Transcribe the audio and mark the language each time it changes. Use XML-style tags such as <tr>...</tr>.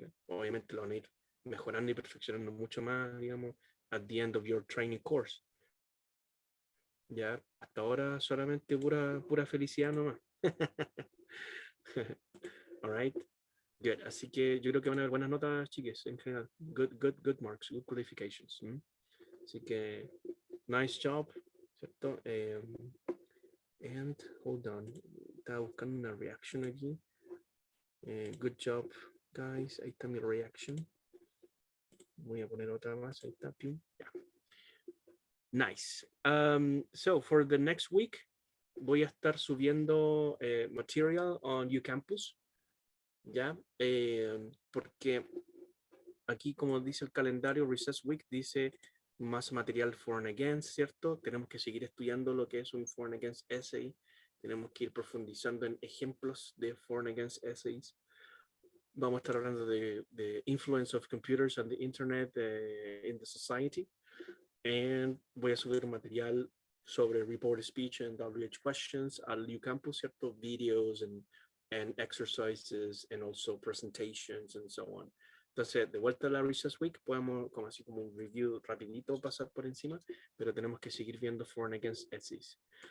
<es>Obviamente lo van a ir mejorando y perfeccionando mucho más, digamos,</es> <en>at the end of your training course.</en> <es>Ya, hasta ahora solamente pura felicidad nomás.</es> <en>All right. Good.</en> <es>Así que yo creo que van a haber buenas notas, chiques, en general.</es> <en>Good marks, good qualifications.</en> <es>Así que,</es> <en>nice job,</en> <es>¿cierto?</es> <en>And, hold on,</en> <es>estaba buscando una reaction aquí.</es> <en>Good job, guys.</en> <es>Ahí está mi reaction. Voy a poner otra más, ahí está.</es> <en>Yeah. Nice. So, for the next week,</en> <es>voy a estar subiendo material</es> <en>on UCampus. ¿Ya?</en> <es>Porque aquí, como dice el calendario, Recess Week dice más material for and against, ¿cierto? Tenemos que seguir estudiando lo que es un for and against essay. Tenemos que ir profundizando en ejemplos de for and against essays. Vamos a estar hablando de</es> <en>influence of computers and the internet in the society.</en> <es>And voy a subir material sobre reported speech and WH questions al UCampus, ¿cierto?</es> <en>Videos and exercises and also presentations and so on.</en> <es>Entonces, de vuelta a la Recess Week, podemos, como así como un review rapidito, pasar por encima, pero tenemos que seguir viendo for and against essays.</es>